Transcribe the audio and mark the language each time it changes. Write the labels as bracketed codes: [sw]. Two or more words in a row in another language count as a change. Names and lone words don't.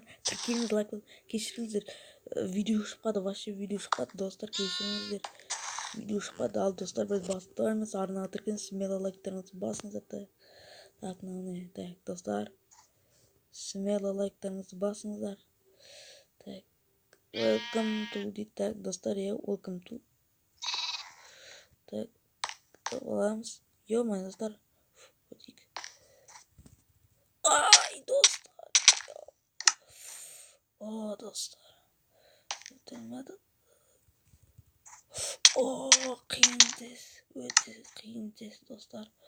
[kk] Тіркеліңіз, лайк кешіріңіздер, видео шықпады, вообще видео шықпады достар, кешіріңіздер. Видео шықпады, ал достар біз бастаймыз. Арнаға тіркеліңіз, смело лайктарыңызды басыңыздар. Так, міне, так достар, смело лайктарыңызды басыңыздар. Так. [en] Welcome to the tag достар, welcome to tag аламыз. [kk] Ё-моё достар, ай достар, о достар, өтелмеді. О, қиын тест, өте қиын тест достар.